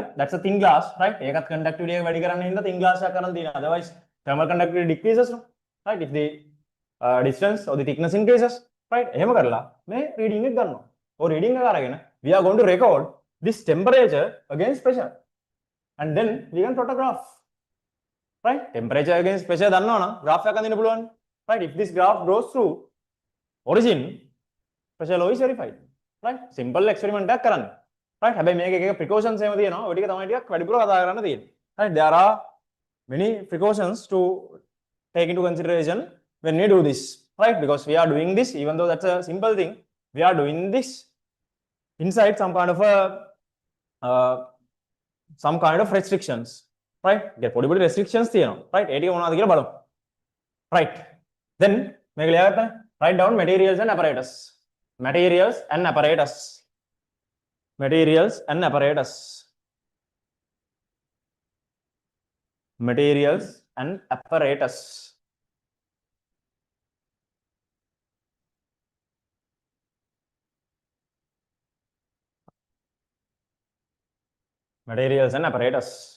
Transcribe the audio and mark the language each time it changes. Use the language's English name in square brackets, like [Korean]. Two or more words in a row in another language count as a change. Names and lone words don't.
[English] That's a thin glass, right? [Sinhala] ඒකත් conductivity එක වැඩි කරන්න හින්දා [English] thin glass [Sinhala] එකක් කරන් තියෙනවා. [English] Otherwise thermal conductivity decreases, no? Right? If the distance or the thickness increases, right? [Sinhala] එහෙම කරලා මේ reading එක ගන්නවා. ඔය reading එක අරගෙන [English] we are going to record this temperature against pressure, and then we can plot a graph, right? Temperature against pressure [Sinhala] දන්නවනම් graph එකක් අඳින්න පුළුවන්, [English] right? If this graph goes through origin, pressure law is verified, right? Simple experiment [Sinhala] එකක් කරන්න, right? හැබැයි මේක එක precautions එහෙම තියෙනවා. ඔය ටික තමයි ටිකක් වැඩිපුර කතා කරන්න තියෙන්නේ, [English] right? There are many precautions to take into consideration when we do this, right? Because we are doing this, even though that's a simple thing, we are doing this inside some kind of restrictions, right? [Sinhala] Get පොඩි restrictions තියෙනවා, right? ඒ ටික මොනවද කියලා බලමු, right? Then මේක ලියා ගන්න. [English] Write down materials and apparatus. Materials and apparatus. Materials and apparatus. Materials and apparatus. Materials and apparatus.